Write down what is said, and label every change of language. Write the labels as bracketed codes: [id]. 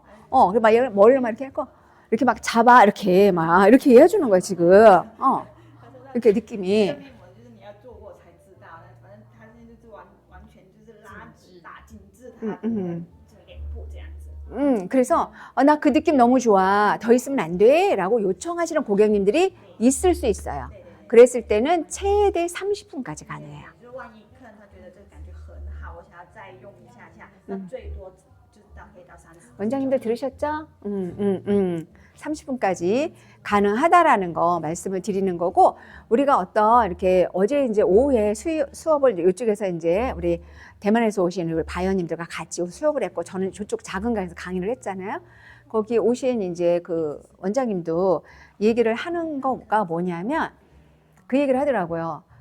[ko] 그리고 막 얘를 머리를 막 이렇게 하고 이렇게 막 잡아 이렇게 해주는 거야 지금. 이렇게 느낌이. [zh] 面膜就是你要做过才知道，反正它现在就是完全就是拉紧致它的这个脸部这样子。 [ko] 그래서 나 그 느낌 너무 좋아. 더 있으면 안 돼? 라고 요청하시는 고객님들이 있을 수 있어요. [zh] 对对对。 [ko] 그랬을 때는 최대 30분까지 가능해요. [zh] 就是万一客人他觉得这个感觉很好，我想要再用一下下，那最多就是到可以到30分。 [ko] 원장님들 들으셨죠? 30분까지 가능하다라는 거 말씀을 드리는 거고, 우리가 어떤 이렇게 어제 이제 오후에 수업을 이쪽에서 이제 우리 대만에서 오신 우리 바이어님들과 같이 수업을 했고, 저는 저쪽 작은 강에서 강의를 했잖아요. 거기 오신 이제 그 원장님도 얘기를 하는 거가 뭐냐면 그 얘기를 하더라고요.